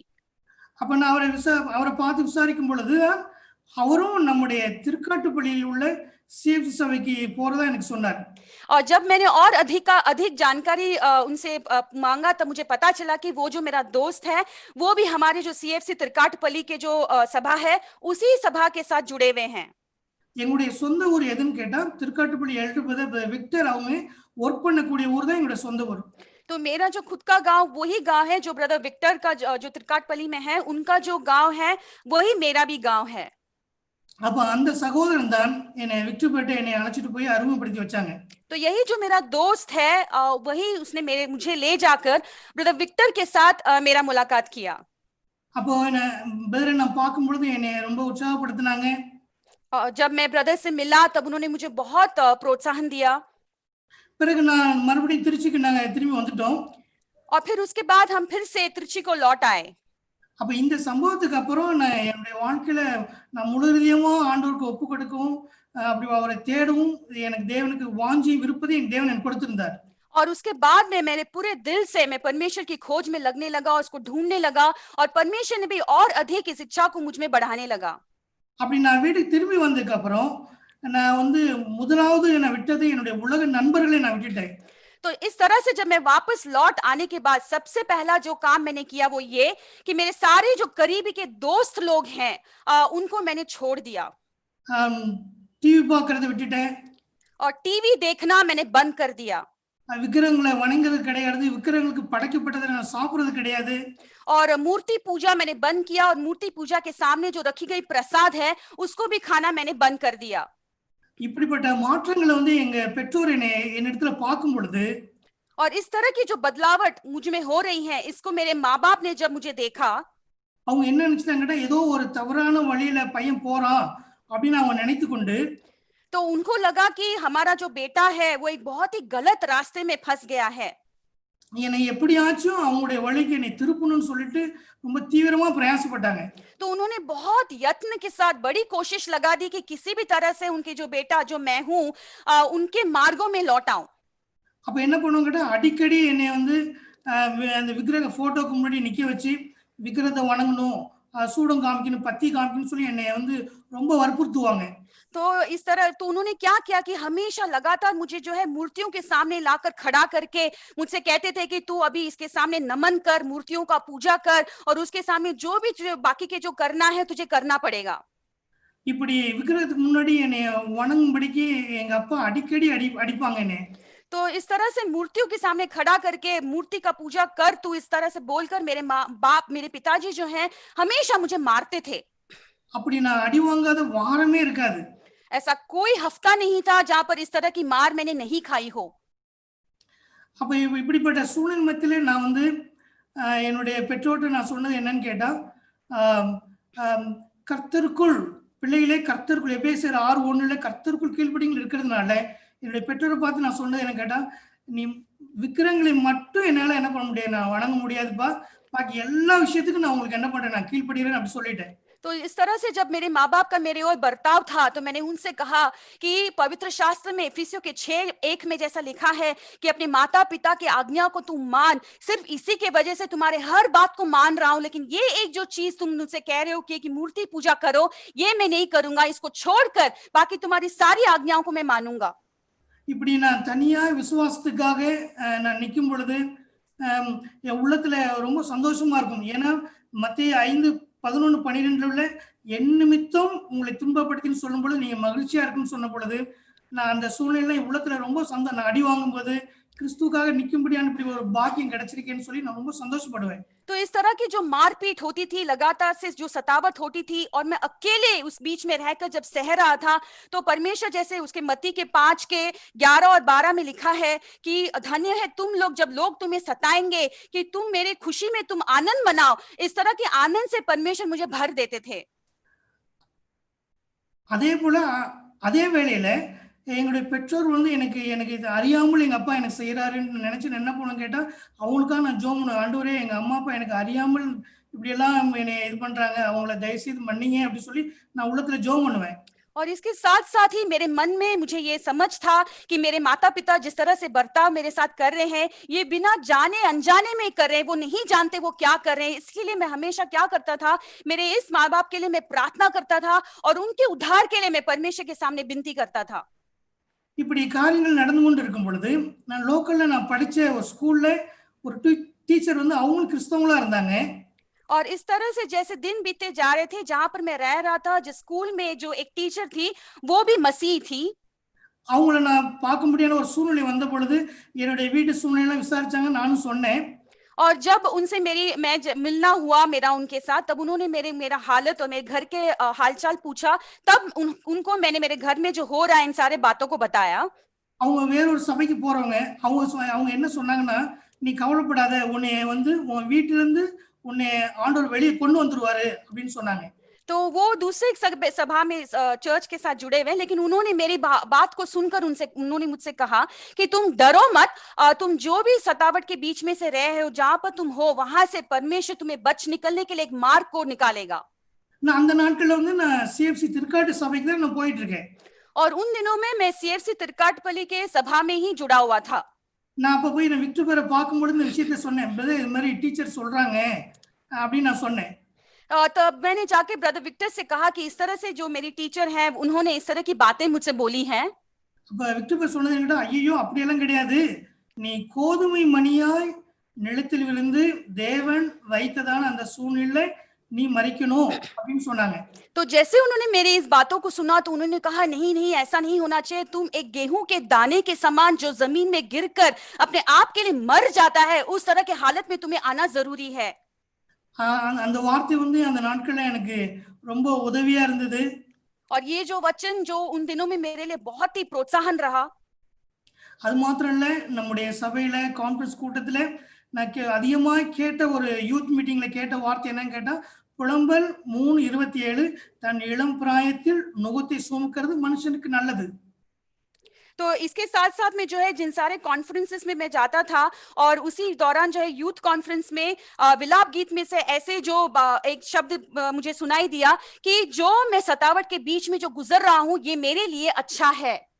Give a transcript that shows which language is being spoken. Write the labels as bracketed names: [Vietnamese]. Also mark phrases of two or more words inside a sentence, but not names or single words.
[Tamil] அப்ப நான் அவரை பார்த்து விசாரிக்கும் பொழுது அவரும் நம்முடைய திருக்காட்டுப்பள்ளியில் உள்ள சிஎஃப்சி சபைக்கு போறதா எனக்கு சொன்னார்। [Hindi] और जब मैंने और अधिक जानकारी उनसे मांगा तब मुझे पता चला कि वो जो मेरा दोस्त है वो भी हमारे जो सीएफसी तिरकाटपल्ली के जो सभा है उसी सभा के साथ जुड़े हुए हैं। [Tamil] எங்களுடைய சொந்த ஊர் எதுன்னு கேட்டா திருக்காட்டுப்பள்ளி எல்டர் விக்டர் அவங்க ஒர்க் பண்ணக்கூடிய ஊர் தான் எங்களுடைய சொந்த ஊர்। [Hindi] तो मेरा जो खुद का गांव वही गांव है जो ब्रदर विक्टर का जो तिरकाटपल्ली में है, उनका जो गांव है वही मेरा भी गांव है। [Tamil] அப்ப அந்த சகோதரன் தான் என்னை விக்டர்பேட்டை என்னை அழைச்சிட்டு போய் அறிமுகப்படுத்தி வச்சாங்க। [Hindi] तो यही जो मेरा दोस्त है वही उसने मुझे ले जाकर ब्रदर विक्टर के साथ मेरा मुलाकात किया। [Tamil] அப்போ பிரதரை நான் பார்க்கும் பொழுது என்னை ரொம்ப உற்சாகப்படுத்தினாங்க। [Hindi] जब मैं ब्रदर से मिला तब उन्होंने मुझे बहुत प्रोत्साहन दिया। [Tamil] பிறகு நான் மறுபடியும் திருச்சிக்கு நாங்க திரும்பி வந்துட்டோம்। [Hindi] और फिर उसके बाद हम फिर से त्रिची को लौट आए। [Tamil] அப்ப இந்த சம்பவத்துக்கு அப்புறம் நான் என்னுடைய வாழ்க்கையில நான் முழு இதயமா ஆண்டவருக்கு ஒப்பு கொடுக்கவும் அப்படி அவரை தேடவும் எனக்கு தேவனுக்கு வாஞ்சி விருப்பத்தை என் தேவன் எனக்கு கொடுத்திருந்தார்। [Hindi] और उसके बाद में मैंने पूरे दिल से मैं परमेश्वर की खोज में लगने लगा, उसको ढूंढने लगा, और परमेश्वर ने भी और अधिक इस इच्छा को मुझ में बढ़ाने लगा। [Tamil] அப்படி நான் வீட்டுக்கு திரும்பி வந்ததுக்கு அப்புறம் நான் வந்து முதலாவது நான் விட்டது என்னுடைய உலக நண்பர்களை நான் விட்டுட்டேன்। [Hindi] तो इस तरह से जब मैं वापस लौट आने के बाद सबसे पहला जो काम मैंने किया वो ये कि मेरे सारे जो करीबी के दोस्त लोग हैं उनको मैंने छोड़ दिया। [Tamil] டிவி பார்க்கறத விட்டுட்டேன்। [Hindi] और टीवी देखना मैंने बंद कर दिया। [Tamil] விக்கிரகங்களை வணங்குறது கிடையாது, விக்கிரகங்களுக்கு படைக்கப்பட்டதை நான் சாப்பிடுறது கிடையாது। [Hindi] और मूर्ति पूजा मैंने बंद किया, और मूर्ति पूजा के सामने जो रखी गई प्रसाद है उसको भी खाना मैंने बंद कर दिया। [Tamil] இப்படிப்பட்ட மாற்றங்களை வந்து எங்க பெற்றோர் என்னிடத்துல பார்க்கும் பொழுது, [Hindi] और इस तरह की जो बदलावट मुझ में हो रही है इसको मेरे माँ बाप ने जब मुझे देखा, [Tamil] அவங்க என்ன நினைச்சாங்கன்னா ஏதோ ஒரு தவறான வழியில பையன் போறான் அப்படின்னு அவங்க நினைத்து கொண்டு, [Hindi] तो उनको लगा कि हमारा जो बेटा है वो एक बहुत ही गलत रास्ते में फंस गया है। [Tamil] என்னை எப்படியாச்சும் அவங்களுடைய வழிக்கு என்னை திருப்பணும்னு சொல்லிட்டு ரொம்ப தீவிரமா பிரயாசப்பட்டாங்க। [Hindi] तो उन्होंने बहुत यत्न के साथ बड़ी कोशिश लगा दी कि किसी भी तरह से उनके जो बेटा जो मैं हूं उनके मार्गों में लौटाऊं। [Tamil] அப்ப என்ன பண்ணுவாங்க, அடிக்கடி என்னை வந்து அந்த விக்கிரக போட்டோக்கு முன்னாடி நிக்க வச்சு விக்கிரகத்தை வணங்கணும், சூடம் காமிக்கணும், பத்தி காமிக்கணும்னு சொல்லி என்னை வந்து ரொம்ப வற்புறுத்துவாங்க। [Hindi] तो इस तरह तो उन्होंने क्या किया कि हमेशा लगातार मुझे जो है मूर्तियों के सामने लाकर खड़ा करके मुझसे कहते थे कि तू अभी इसके सामने नमन कर, मूर्तियों का पूजा कर, और उसके सामने जो भी बाकी के जो करना है तुझे करना पड़ेगा। [Tamil] இப்படி விக்கிரகத்துக்கு முன்னாடி என்னை வணங்கும்படிக்கு எங்க அப்பா அடிக்கடி அடிப்பாங்க என்னை. [Hindi] तो इस तरह से मूर्तियों के सामने खड़ा करके मूर्ति का पूजा कर तू, इस तरह से बोलकर मेरे बाप मेरे पिताजी जो हैं हमेशा मुझे मारते थे. [Tamil] அப்படி நான் அடி வாங்காத வாரமே இருக்காது. [Hindi] ऐसा कोई हफ्ता नहीं था जहां पर इस तरह की मार मैंने नहीं खाई हो. [Tamil] அப்ப இப்படிப்பட்ட சூழ்நிலை மத்தியில நான் வந்து என்னுடைய பெற்றோர்கிட்ட நான் சொன்னது என்னன்னு கேட்டா, கர்த்தருக்குள் பிள்ளைகளே, கர்த்தருக்குள் எபேசியர் 6:1 கர்த்தருக்குள் கீழ்ப்படிங்கள் இருக்கிறதுனால என்னுடைய பெற்றோரை பார்த்து நான் சொன்னது என்ன கேட்டா, நீ விக்கிரங்களை மட்டும் என்னால என்ன பண்ண முடியாது, நான் வணங்க முடியாதுப்பா, பாக்கி எல்லா விஷயத்துக்கும் நான் உங்களுக்கு என்ன பண்றேன், நான் கீழ்ப்படிகிறேன் அப்படி சொல்லிட்டேன். [Hindi] तो इस तरह से जब मेरे माँ बाप का मेरे और बर्ताव था तो मैंने उनसे कहा कि पवित्र शास्त्र में इफिसियों के 6:1 में जैसा लिखा है कि अपने माता पिता की आज्ञा को तुम मान, सिर्फ इसी के वजह से तुम्हारे हर बात को मान रहा हूं, लेकिन ये एक जो चीज तुम मुझसे कह रहे हो कि मूर्ति पूजा करो, ये मैं नहीं करूंगा, इसको छोड़कर बाकी तुम्हारी सारी आज्ञाओं को मैं मानूंगा. [Tamil] இப்படி நான் தனியா விசுவாசத்துக்காக நான் நிற்கும் பொழுது என் உள்ளத்துல ரொம்ப சந்தோஷமா இருக்கும். ஏன்னா மத்தேயு 5:11-12 என் நிமித்தம் உங்களை துன்பப்படுத்தின்னு சொல்லும் பொழுது நீங்க மகிழ்ச்சியா இருக்குன்னு சொன்ன பொழுது நான் அந்த சூழ்நிலை உள்ளத்துல ரொம்ப நான் அடி வாங்கும் போது கிறிஸ்துக்காக நிக்கும்படியான இப்படி ஒரு பாக்கியம் கிடைச்சிருக்கேன்னு சொல்லி நான் ரொம்ப சந்தோஷப்படுவேன். [Hindi] तो इस तरह की जो मारपीट होती थी, लगातार से जो सतावट होती थी, और मैं अकेले उस बीच में रहकर जब सह रहा था, तो परमेश्वर जैसे उसके मत्ती के 5:11 और 12 में लिखा है कि धन्य है तुम लोग जब लोग तुम्हें सताएंगे, कि तुम मेरे खुशी में तुम आनंद मनाओ. इस तरह के आनंद से परमेश्वर मुझे भर देते थे. [Tamil] அதே போல அதே வேளையில எங்களுடைய பெற்றோர் வந்து எனக்கு இது அறியாமல் எங்க அப்பா எனக்கு செய்யறாருன்னு நினைச்சு என்ன பண்ணும் கேட்டா, அவங்களுக்காக நான் ஜோம் பண்ணுவேன். ஆண்டவரே, எங்க அம்மா அப்பா எனக்கு அறியாமல் இப்படி எல்லாம் என்னை இது பண்றாங்க, அவங்கள தயவு செய்து மன்னிங்க அப்படி சொல்லி நான் உள்ளத்துல ஜோம் பண்ணுவேன். [Hindi] और इसके साथ साथ ही मेरे मन में मुझे ये समझ था कि मेरे माता पिता जिस तरह से बर्ताव मेरे साथ कर रहे हैं, ये बिना जाने अनजाने में कर रहे हैं, वो नहीं जानते वो क्या कर रहे हैं. इसके लिए मैं हमेशा क्या करता था, मेरे इस माँ बाप के लिए मैं प्रार्थना करता था और उनके उद्धार के लिए मैं परमेश्वर के सामने विनती करता था. [Tamil] இப்படி காரியங்கள் நடந்து கொண்டு இருக்கும் பொழுது நான் லோக்கல்ல நான் படிச்ச ஒரு ஸ்கூல்ல ஒரு டீச்சர் வந்து அவங்களும் கிறிஸ்தவங்களா இருந்தாங்க. [Hindi] और इस तरह से जैसे दिन बीते जा रहे थे, जहां पर मैं रह रहा था, जिस स्कूल में जो एक टीचर थी वो भी मसीह थी. [Tamil] அவங்கள நான் பார்க்க முடியாத ஒரு சூழ்நிலை வந்த பொழுது என்னுடைய வீட்டு சூழ்நிலை விசாரிச்சாங்க, நானும் சொன்னேன். [Hindi] और जब उनसे मैं मिलना हुआ मेरा उनके साथ, तब उन्होंने मेरा हालत और मेरे घर के हालचाल पूछा. तब उनको मैंने मेरे घर में जो हो रहा है इन सारे बातों को बताया. [Tamil] அவங்க வேற ஒரு சபைக்கு போறவங்க, அவங்க என்ன சொன்னாங்கன்னா, நீ கவலைப்படாத, உன்னை வந்து உன் வீட்டுல இருந்து உன்னை ஆண்டவர் வெளியே கொண்டு வந்துருவாரு அப்படின்னு சொன்னாங்க. [Hindi] तो वो दूसरे सभा में चर्च के साथ जुड़े हुए हैं, लेकिन उन्होंने मेरी बात को सुनकर उन्होंने मुझसे कहा कि तुम डरो मत, तुम जो भी सतावट के बीच में से रहे हो, जहां पर तुम हो वहां से परमेश्वर तुम्हें बच निकलने के लिए एक मार्ग को निकालेगा. [Tamil] நான் அந்த நாட்கள்ல வந்து நான் CFC திருக்காட்டு சபைக்கு தான் நான் போயிட்டு இருக்கேன். [Hindi] और उन दिनों में मैं CFC तिरकाटपल्ली के सभा में ही जुड़ा हुआ था. [Tamil] நான் அப்ப போய் நான் விக்டர் பேரை பார்க்கும்போது இந்த விஷயத்த சொன்னேன், பிரதர் இது மாதிரி டீச்சர் சொல்றாங்க அப்படின்னு நான் சொன்னேன். [Hindi] तब मैंने जाके ब्रदर विक्टर से कहा कि इस तरह से जो मेरी टीचर हैं उन्होंने इस तरह की बातें मुझसे बोली हैं. [Tamil] அப்ப விக்டர் பேர் சொன்னது என்னடா, ஐயோ அப்படியெல்லாம் கிடையாது, நீ கோதுமை மணியாய் நிலத்தில் விழுந்து தேவன் வைத்ததான அந்த சூழ்நிலை நீ மறிக்கணும் அப்படின்னு சொன்னாங்க. [Hindi] तो जैसे उन्होंने मेरी इस बातों को सुना तो उन्होंने कहा नहीं नहीं ऐसा नहीं होना चाहिए, तुम एक गेहूं के दाने के समान जो जमीन में गिरकर अपने आप के लिए मर जाता है, उस तरह के हालत में तुम्हें आना जरूरी है. [Tamil] அந்த வார்த்தை வந்து அந்த நாட்கள்ல எனக்கு ரொம்ப உதவியா இருந்தது. [Hindi] और ये जो वचन जो उन दिनों में मेरे लिए बहुत ही प्रोत्साहन रहा. [Tamil] அது மாத்திரம் இல்ல, நம்முடைய சபையில கான்ஃபரன்ஸ் கூட்டத்துல நான் அதிகமா கேட்ட ஒரு [English] youth meeting [Tamil] கேட்ட வார்த்தை என்னன்னு கேட்டா, புலம்பல் 3:27 தன் இளம் பிராயத்தில் நுகத்தை சுமக்கிறது மனுஷனுக்கு நல்லது. [Hindi] तो इसके साथ साथ में जो है जिन सारे कॉन्फ्रेंसेस में मैं जाता था और उसी दौरान जो है [English] youth conference [Hindi] में विलाप गीत में से ऐसे जो एक शब्द मुझे सुनाई दिया कि जो मैं सतावट के बीच में जो गुजर रहा हूं ये मेरे लिए अच्छा है.